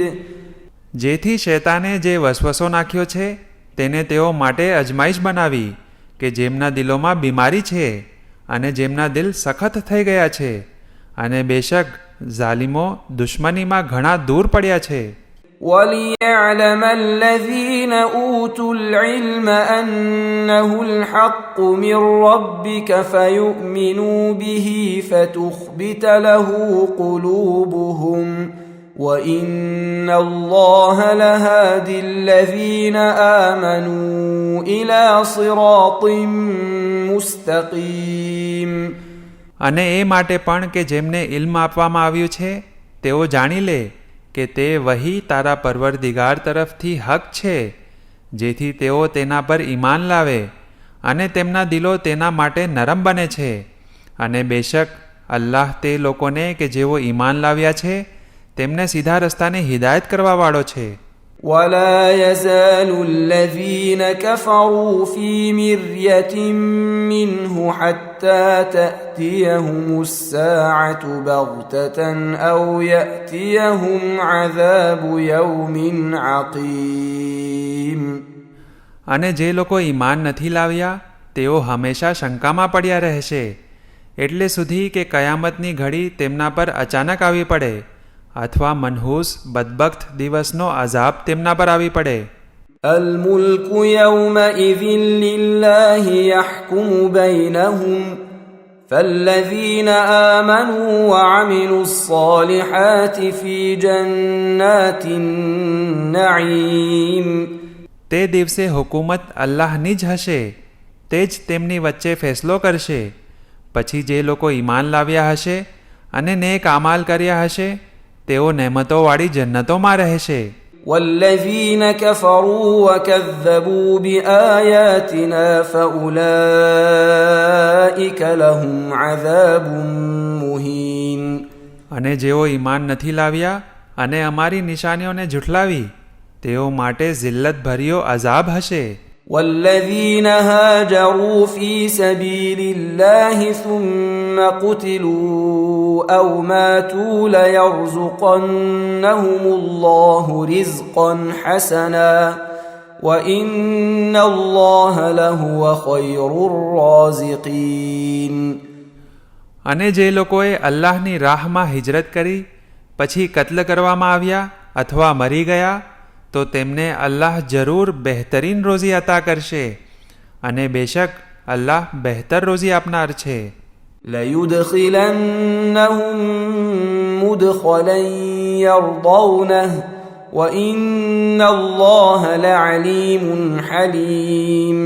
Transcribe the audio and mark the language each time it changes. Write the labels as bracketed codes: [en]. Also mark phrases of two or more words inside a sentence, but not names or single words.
[gu] જેથી શૈતાને જે વસવસો નાખ્યો છે તેને તેઓ માટે અજમાઈશ બનાવી કે જેમના દિલોમાં બીમારી છે અને જેમના દિલ સખત થઈ ગયા છે, અને બેશક ઝાલિમો દુશ્મનીમાં ઘણા દૂર પડ્યા છે. [ar] وَلِيَعْلَمَ الَّذِينَ أُوتُوا الْعِلْمَ أَنَّهُ الْحَقُّ مِنْ رَبِّكَ فَيُؤْمِنُوا بِهِ فَتُخْبِتَ لَهُ قُلُوبُهُمْ وَإِنَّ اللَّهَ لَهَادِ الَّذِينَ آمَنُوا إِلَى صِرَاطٍ મુસ્તકીમ. [gu] અને એ માટે પણ કે જેમને ઇલ્મ આપવામાં આવ્યું છે તેઓ જાણી લે કે તે વહી તારા પરવરદિગાર તરફથી હક છે, જેથી તેઓ તેના પર ઈમાન લાવે અને તેમના દિલો તેના માટે નરમ બને છે. અને બેશક અલ્લાહ તે લોકોને કે જેઓ ઈમાન લાવ્યા છે તેમને સીધા રસ્તાને હિદાયત કરવાવાળો છે. [ar] ولا يزال الذين كفروا في مرية منه حتى تأتيهم الساعة بغتة أو يأتيهم عذاب يوم عقيم. [gu] અને જે લોકો ઈમાન નથી લાવ્યા તેઓ હંમેશા શંકામાં પડ્યા રહેશે, એટલે સુધી કે કયામતની ઘડી તેમના પર અચાનક આવી પડે અથવા મનહૂસ બદબખ્ત દિવસનો આઝાબ તેમના પર આવી પડે. [ar] الملك يومئذ لله يحكم بينهم فالذين آمنوا وعملوا الصالحات في جنات النعيم. [gu] તે દિવસે હુકુમત અલ્લાહની જ હશે, તે જ તેમની વચ્ચે ફેસલો કરશે. પછી જે લોકો ઈમાન લાવ્યા હશે અને નેક આમાલ કર્યા હશે તેઓ નેમતોવાળી જન્નતોમાં રહેશે. [ar] والذين كفروا وكذبوا بآياتنا فأولئك لهم عذاب مهين. [gu] અને જેઓ ઈમાન નથી લાવ્યા અને અમારી નિશાનીઓને ઝૂઠલાવી તેઓ માટે જિલ્લતભર્યો અઝાબ હશે. [ar] والذين هاجروا في سبيل الله ثم قتلوا أو ماتوا ليرزقنهم الله رزقا حسنا وإن الله لهو خير الرازقين. [gu] અને જે લોકોએ અલ્લાહની રાહમાં હિજરત કરી પછી કત્લ કરવામાં આવ્યા અથવા મરી ગયા તો તેમને અલ્લાહ જરૂર બહેતરીન રોઝી અતા કરશે, અને બેશક અલ્લાહ બહેતર રોઝી આપનાર છે. [ar] لَيُدْخِلَنَّهُمْ مُدْخَلًا يَرْضَوْنَهُ وَإِنَّ اللَّهَ لَعَلِيمٌ حَلِيمٌ.